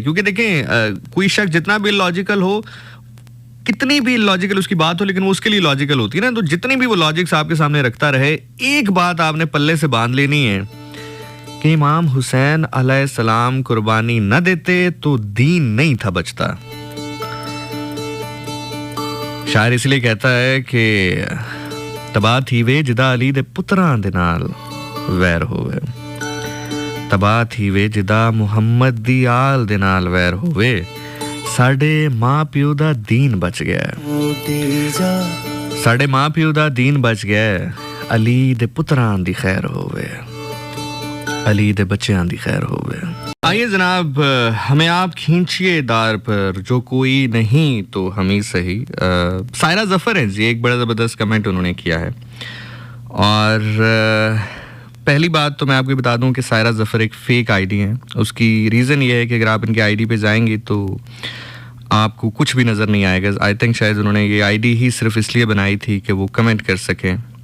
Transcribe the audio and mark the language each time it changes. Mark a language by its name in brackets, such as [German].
[Urdu] کیونکہ دیکھیں کوئی شخص جتنا بھی لاجیکل ہو، کتنی بھی لاجیکل اس کی بات ہو، لیکن وہ اس کے لیے لاجیکل ہوتی ہے نا. تو جتنی بھی وہ لاجکس آپ کے سامنے رکھتا رہے، ایک بات آپ نے پلے سے باندھ لینی ہے کہ امام حسین علیہ السلام قربانی نہ دیتے تو دین نہیں تھا بچتا. [Punjabi] شاعر اس لیے کہتا ہے کہ تباہ تھی وے جدا علی دے پتراں دے نال ویر ہوئے، تباہ تھی وے جدا محمد دی آل دے نال ویر ہوئے، ساڈے ماں پیو دا دین بچ گیا، ساڈے ماں پیو دا دین بچ گیا. علی دے پتراں دی خیر ہووے، [Urdu] علی دے بچیاں دی خیر ہووے۔ آئیے جناب، ہمیں آپ کھینچیے دار پر، جو کوئی نہیں تو ہم ہی صحیح۔ سائرہ ظفر ہیں جی، ایک بڑا زبردست کمنٹ انہوں نے کیا ہے، اور پہلی بات تو میں آپ کو بتا دوں کہ سائرہ ظفر ایک فیک آئی ڈی ہے۔ اس کی ریزن یہ ہے کہ اگر آپ ان کے آئی ڈی پہ جائیں گے تو آپ کو کچھ بھی نظر نہیں آئے گا۔ آئی تھنک شاید انہوں نے یہ آئی ڈی ہی صرف اس لیے بنائی تھی کہ وہ کمنٹ کر سکیں